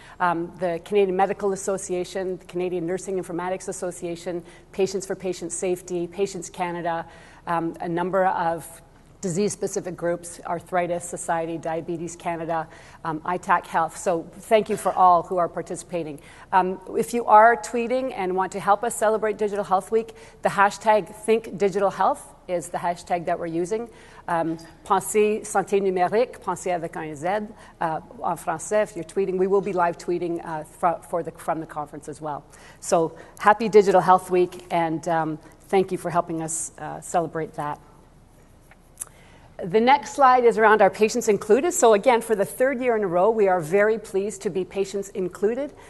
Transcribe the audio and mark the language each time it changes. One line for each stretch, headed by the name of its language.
English: The Canadian Medical Association, the Canadian Nursing Informatics Association, Patients for Patient Safety, Patients Canada, a number of disease-specific groups, Arthritis Society, Diabetes Canada, ITAC Health. So thank you for all who are participating. If you are tweeting and want to help us celebrate Digital Health Week, the hashtag #ThinkDigitalHealth is the hashtag that we're using.
French: Pensez santé numérique, pensez avec un Z en français.
English: If you're tweeting, we will be live tweeting from the conference as well. So happy Digital Health Week, and thank you for helping us celebrate that. The next slide is around our Patients Included. So again, for the 3rd year in a row, we are very pleased to be Patients Included.